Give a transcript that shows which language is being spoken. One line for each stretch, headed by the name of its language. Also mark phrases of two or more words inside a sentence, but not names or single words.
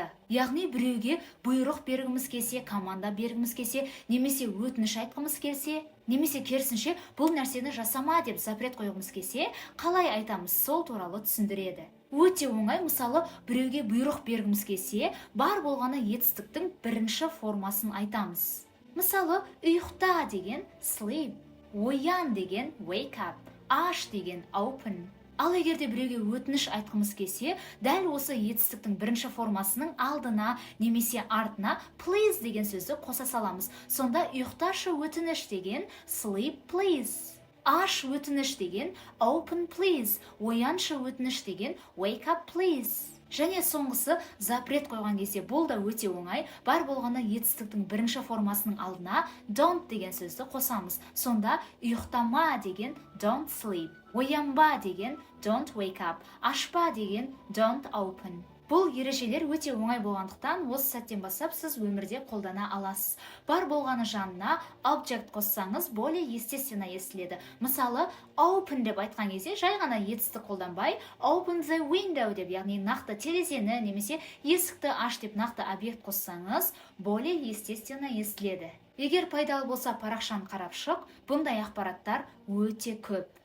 Kazakh: Яғни біреуге бұйрық бергіміз келсе, команда бергіміз келсе, немесе өтініш айтқымыз келсе, немесе керісінше бұл нәрсені жасама деп запрет қойғымыз келсе, қалай айтамыз, сол туралы түсіндіреді. Өте оңай, мысалы, біреуге бұйрық бергіміз келсе, бар болғаны етістіктің бірінші формасын айтамыз. Мысалы, ұйықта деген sleep, оян деген
English: wake up,
Kazakh: аш деген open. Ал егерде біреуге өтініш айтқымыз келсе, дәл осы етістіктің бірінші формасының алдына немесе артына please деген сөзді қоса саламыз. Сонда ұйықташы өтініш деген
English: sleep please.
Kazakh: Аш өтініш деген
English: open please.
Kazakh: Ояншы өтініш деген
English: wake up please.
Kazakh: Және соңғысы запрет қойған кезде бұл да өте оңай. Бар болғаны етістіктің бірінші формасының алдына don't деген сөзді қосамыз. Сонда ұйықтама деген
English: don't sleep.
Kazakh: Оянба деген
English: don't wake up.
Kazakh: Ашпа деген
English: don't open.
Kazakh: Бұл ережелер өте оңай болғандықтан, осы сәттен бастап сіз өмірде қолдана аласыз. Бар болғаны жанына object қоссаңыз,
Russian: более естественно
Kazakh: естіледі. Мысалы, open деп айтқан кезде жай ғана етістік қолданбай,
English: open the window
Kazakh: деп, яғни нақты терезені немесе есікті аш деп нақты объект қоссаңыз,
Russian: более естественно
Kazakh: естіледі. Егер пайдалы болса, парақшаны қарап шық, бұндай ақпараттар өте көп.